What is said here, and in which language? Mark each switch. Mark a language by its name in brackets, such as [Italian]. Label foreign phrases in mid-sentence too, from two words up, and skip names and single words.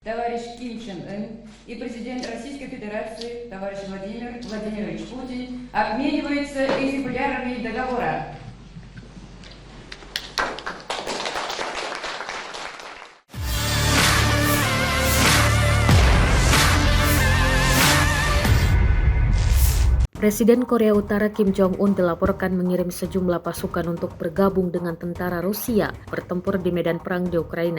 [Russian] товарищ Ким Чен Ын и президент Российской Федерации товарищ Владимир Владимирович Путин обмениваются экземплярами договора. [Indonesian] Presiden Korea Utara Kim Jong-un dilaporkan mengirim sejumlah pasukan untuk bergabung dengan tentara Rusia bertempur di medan perang di Ukraina.